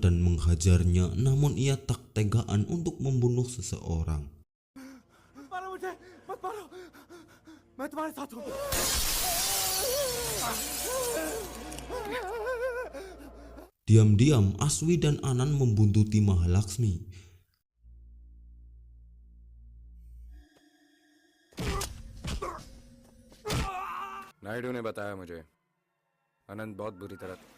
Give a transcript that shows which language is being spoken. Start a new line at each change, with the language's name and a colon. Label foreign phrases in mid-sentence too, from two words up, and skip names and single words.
Indonesian: dan menghajarnya, namun ia tak tegaan untuk membunuh seseorang.
Hindi: मारो मुझे, मत मारो। मैं तुम्हारे साथ हूँ।
Indonesian: Diam-diam Aswi dan Anan membuntuti Mahalaksmi.
Hindi: नायडू ने बताया मुझे अनंत बहुत बुरी तरह.